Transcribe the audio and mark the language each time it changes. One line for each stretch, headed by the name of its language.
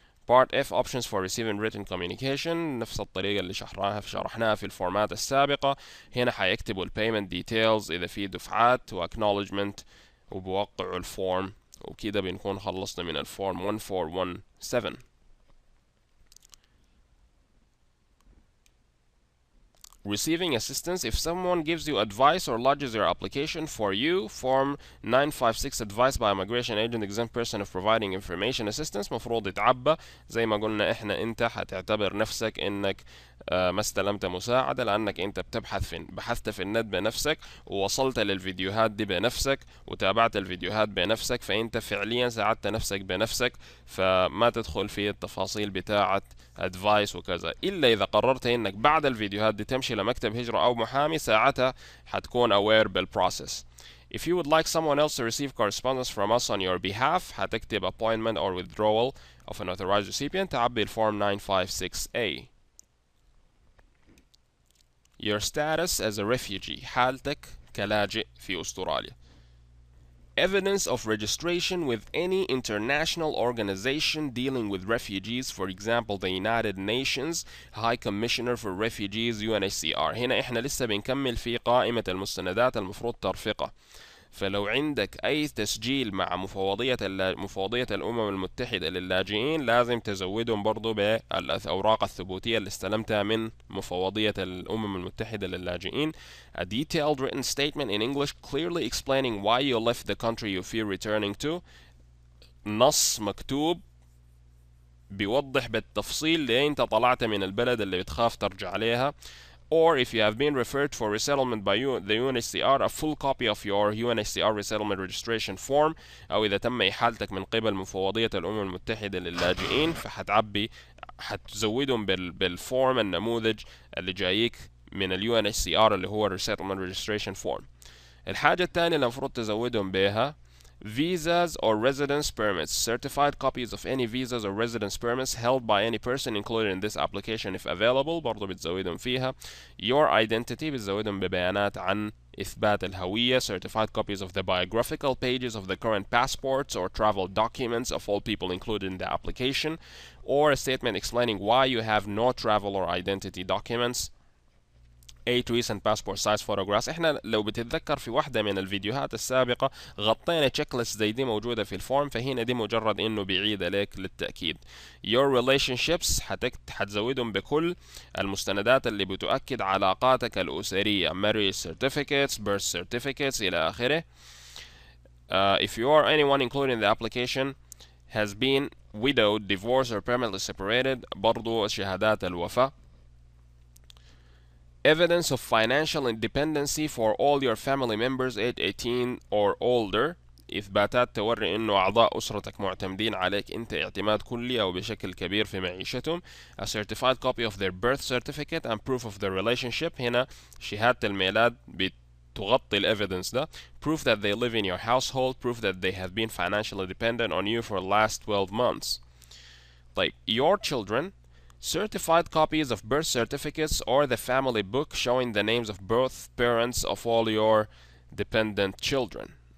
English: Part F options for receiving written communication،
Arabic: نفس الطريقة اللي شرحناها في الفورمات السابقة. هنا حيكتبوا payment details إذا في دفعات و acknowledgement وبوقعوا الفورم، وكده بنكون خلصنا من الفورم 1417.
English: Receiving assistance: if someone gives you advice or lodges your application for you, form 956 advice by a migration agent exempt person of providing information assistance
Arabic: مفروض يتعبى. زي ما قلنا احنا انت حتعتبر نفسك انك ما استلمت مساعدة، لانك انت بحثت في النت بنفسك ووصلت للفيديوهات دي بنفسك وتابعت الفيديوهات بنفسك، فانت فعليا ساعدت نفسك بنفسك، فما تدخل في التفاصيل بتاعة advice وكذا. الا اذا قررت انك بعد الفيديوهات دي تمشي لمكتب هجرة او محامي، ساعتها حتكون aware بالprocess.
English: If you would like someone else to receive correspondence from us on your behalf
Arabic: حتكتب
English: appointment or withdrawal of an authorized recipient،
Arabic: تعبي الفورم 956A.
English: Your status as a refugee،
Arabic: حالتك كلاجئ في أستراليا.
English: Evidence of registration with any international organization dealing with refugees, for example the United Nations High Commissioner for Refugees UNHCR.
Arabic: هنا احنا لسه بنكمل في قائمة المستندات المفروض ترفقها، فلو عندك أي تسجيل مع مفوضية الأمم المتحدة للاجئين لازم تزودهم برضو بالأوراق الثبوتية اللي استلمتها من مفوضية الأمم المتحدة للاجئين.
English: A detailed written statement in English clearly explaining why you left the country you fear returning to،
Arabic: نص مكتوب بيوضح بالتفصيل ليه انت طلعت من البلد اللي بتخاف ترجع عليها.
English: Or if you have been referred for resettlement by the UNHCR, a full copy of your UNHCR resettlement registration form،
Arabic: أو إذا تم إحالتك من قبل مفوضية الأمم المتحدة للاجئين حتزودهم بالفورم النموذج اللي جايك من ال UNHCR اللي هو
English: resettlement registration form.
Arabic: الحاجة الثانية اللي المفروض تزودهم بها
English: visas or residence permits، certified copies of any visas or residence permits held by any person included in this application if available،
Arabic: برضو بتزودهم فيها.
English: your identity،
Arabic: بتزودهم ببيانات عن إثبات الهوية،
English: certified copies of the biographical pages of the current passports or travel documents of all people included in the application, or a statement explaining why you have no travel or identity documents. 8 recent passport size photographs.
Arabic: احنا لو بتتذكر في واحدة من الفيديوهات السابقة غطينا تشيك ليست زي دي موجودة في الفورم، فهنا دي مجرد انه بيعيد عليك للتأكيد. your relationships حتزودهم بكل المستندات اللي بتؤكد علاقاتك الأسرية،
English: marriage certificates birth certificates
Arabic: إلى آخره.
English: if you or anyone included in the application has been widowed, divorced or permanently separated،
Arabic: برضو شهادات الوفاة.
English: Evidence of financial independency for all your family members age 18 or older،
Arabic: إثباتات توري إنه أعضاء أسرتك معتمدين عليك أنت اعتماد كلي أو بشكل كبير في معيشتهم.
English: A certified copy of their birth certificate and proof of their relationship،
Arabic: هنا شهادة الميلاد بتغطي الإيفيدنس ده.
English: Proof that they live in your household، proof that they have been financially dependent on you for the last 12 months. طيب your children، certified copies of birth certificates or the family book showing the names of both parents of all your dependent children.